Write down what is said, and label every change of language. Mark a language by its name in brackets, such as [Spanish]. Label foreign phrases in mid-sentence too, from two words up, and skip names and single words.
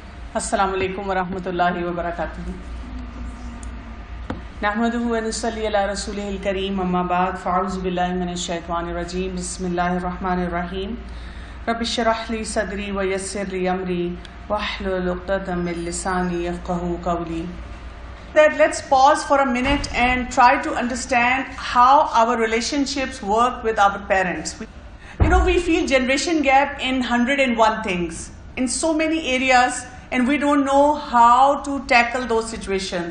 [Arabic] السلام عليكم ورحمة الله وبركاته. نحمده ونصلي على رسوله الكريم، أما بعد، فأعوذ بالله من الشيطان الرجيم، بسم الله الرحمن الرحيم. رب اشرح لي صدري ويسر لي أمري واحلل عقدة من لساني يفقهوا قولي. [English] That let's pause for a minute and try to understand how our relationships work with our parents. We feel generation gap in 101 things, in so many areas, and we don't know how to tackle those situations.